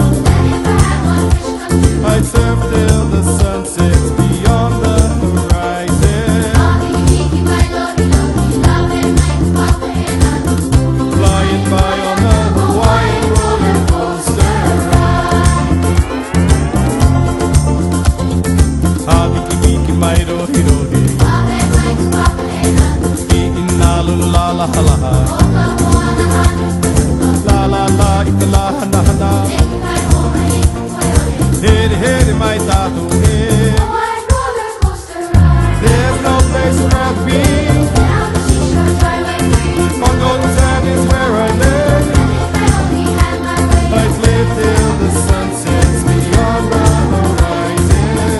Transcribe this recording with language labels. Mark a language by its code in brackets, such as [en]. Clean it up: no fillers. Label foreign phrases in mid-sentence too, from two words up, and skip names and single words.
[en] I'd surf till the sun sets beyond the horizon, flying by on the Hawaiian roller coaster ride. [haw] Habiki wiki mairo hirohi, ikin na lula la la la la la la ikala hana hana. [en] Hit, my tattoo. There's no place I'd rather be. On golden sand is where I live. I'd live till the sun sets beyond the horizon.